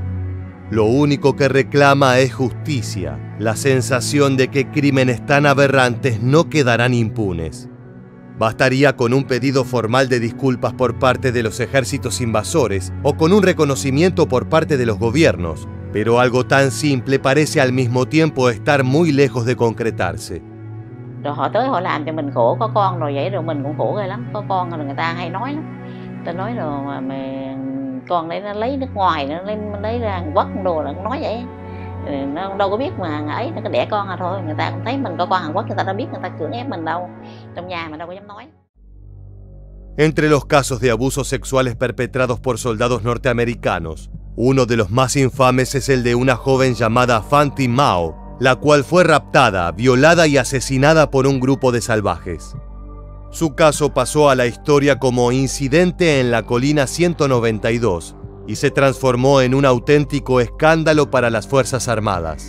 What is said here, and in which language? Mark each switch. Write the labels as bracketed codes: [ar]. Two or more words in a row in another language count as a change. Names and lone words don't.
[es] Lo único que reclama es justicia, la sensación de que crímenes tan aberrantes no quedarán impunes. Bastaría con un pedido formal de disculpas por parte de los ejércitos invasores o con un reconocimiento por parte de los gobiernos, pero algo tan simple parece al mismo tiempo estar muy lejos de concretarse. [vi] Rồi họ tới họ làm cho mình khổ, có con rồi vậy rồi mình cũng khổ ghê lắm, có con rồi người ta hay nói lắm. ta nói rồi mà con đấy nó lấy nước ngoài, nó lấy ra Hàn Quốc đồ là nó nói vậy. Nó đâu có biết mà ấy, nó có đẻ con thôi. Người ta cũng thấy mình có con Hàn Quốc, người ta đâu biết người ta cưỡng ép mình đâu. Trong nhà mình đâu có dám nói. [es] Entre los casos de abusos sexuales perpetrados por soldados norteamericanos, uno de los más infames es el de una joven llamada Fanti Mao, la cual fue raptada, violada y asesinada por un grupo de salvajes. Su caso pasó a la historia como incidente en la colina 192 y se transformó en un auténtico escándalo para las Fuerzas Armadas.